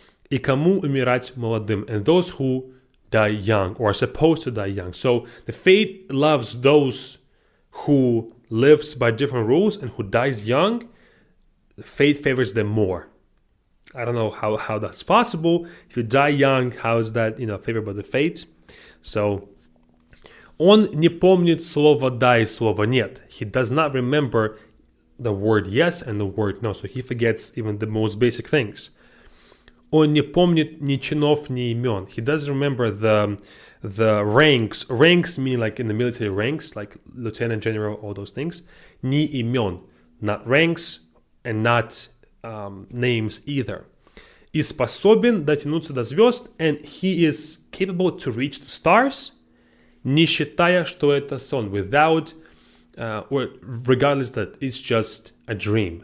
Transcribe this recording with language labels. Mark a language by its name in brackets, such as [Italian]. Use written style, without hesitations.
[Russian] И кому умирать молодым, [English] and those who die young or are supposed to die young. So the fate loves those who lives by different rules and who dies young. Fate favors them more. I don't know how that's possible. If you die young, how is that favored by the fate? [Russian] So он не помнит слово «да» и слово «нет». [English] He does not remember the word yes and the word no. So he forgets even the most basic things. [Russian] Он не помнит ни чинов, ни имен. [English] He doesn't remember the ranks. Ranks mean like in the military ranks, like lieutenant general, all those things. [Russian] Ни имен. [English] Not ranks and not names either. [Russian] И способен дотянуться до звезд, [English] and he is capable to reach the stars, [Russian] не считая, что это сон, [English] without, or regardless that it's just a dream.